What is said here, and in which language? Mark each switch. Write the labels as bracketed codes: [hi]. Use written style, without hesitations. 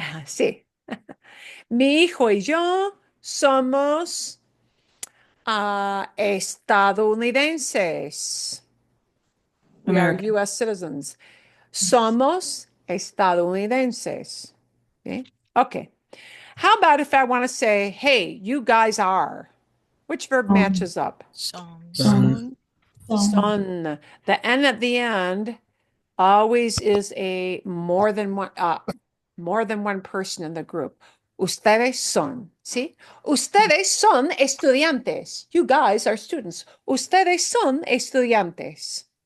[es] Sí. Mi hijo y yo somos estadounidenses. [en] We American. are US citizens. [es] Somos estadounidenses. [en] Okay. Okay. How about if I want to say, hey, you guys are? Which verb matches up? [es] Son. Son. Son. [en] The N at the end always is a more than one person in the group. [es] Ustedes son, ¿sí? Ustedes son estudiantes. [en] You guys are students. [es] Ustedes son estudiantes.